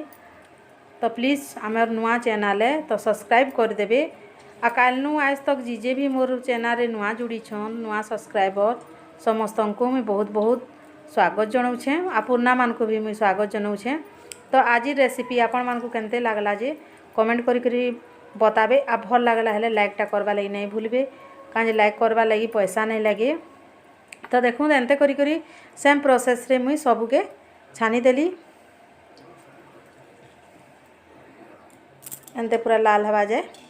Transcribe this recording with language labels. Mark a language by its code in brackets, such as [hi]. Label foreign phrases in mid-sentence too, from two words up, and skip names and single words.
[spv] तो प्लीज़ आमर नुआ चैनल है तो सब्सक्राइब कर देबे आ कालनु आज तक जीजे भी मोर चैनल रे नुआ जुड़ी छन नुआ सब्सक्राइबर समस्त को [hi] मुझे बहुत बहुत स्वागत [spv] जनाऊे आ पुरना मान को भी [hi] मुझे स्वागत [spv] जनाऊे। तो आज रेसिपी आपण मान को केनते लागला जे कमेंट करी बताबे आ भल लागला हेले लाइकटा करवा लगी नहीं भूलबे कहीं लाइक करवा लगी पैसा नहीं लगे। तो देखूँ एंते करी करी [en] same process [spv] रे मुई सबुके छानीदेली एंते पूरा लाल हवा जाए।